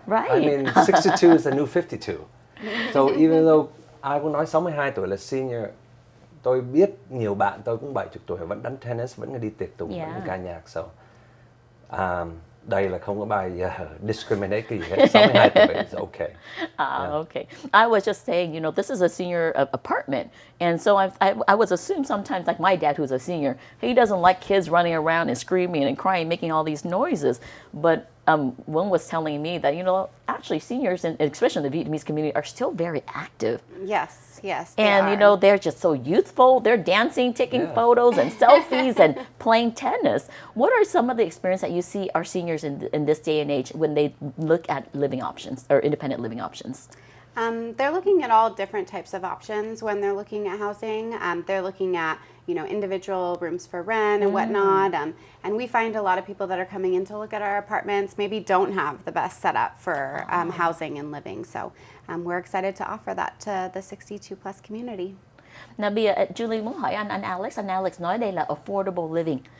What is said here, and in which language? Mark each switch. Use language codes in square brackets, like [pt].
[en] right? I mean, 62 is the new 52. So even though [vi] ai cũng nói 62 tuổi là [en] senior, [vi] tôi biết nhiều bạn tôi cũng 70 tuổi vẫn đánh tennis, vẫn đi tiệc tùng, vẫn đi ca nhạc. So, đây là không có bài discriminate cái gì hết. [en] 62 tuổi is okay. Okay. I was just saying, this is a senior apartment, and so I was assumed sometimes, like my dad, who's a senior, he doesn't like kids running around and screaming and crying, making all these noises. But one was telling me that actually seniors, and especially in the Vietnamese community, are still very active. Yes, they And are. they're just so youthful. They're dancing, taking photos and selfies and playing tennis. What are some of the experience that you see our seniors in this day and age when they look at living options or independent living options? They're looking at all different types of options when they're looking at housing. They're looking at individual rooms for rent and whatnot. And we find a lot of people that are coming in to look at our apartments maybe don't have the best setup for housing and living. So we're excited to offer that to the 62 plus community. [vi] Nào bây giờ Julie muốn hỏi anh Alex. Anh Alex nói đây là affordable living.